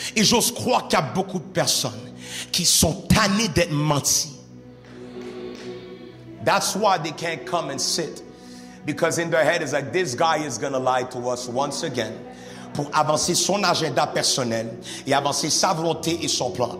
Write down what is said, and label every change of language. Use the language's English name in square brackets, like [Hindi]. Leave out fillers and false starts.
[French] Et j'ose croire qu'il y a beaucoup de personnes qui sont tannées d'être menties. [English] That's why they can't come and sit. Because in their head is like, this guy is going to lie to us once again. [French] Pour avancer son agenda personnel et avancer sa volonté et son plan.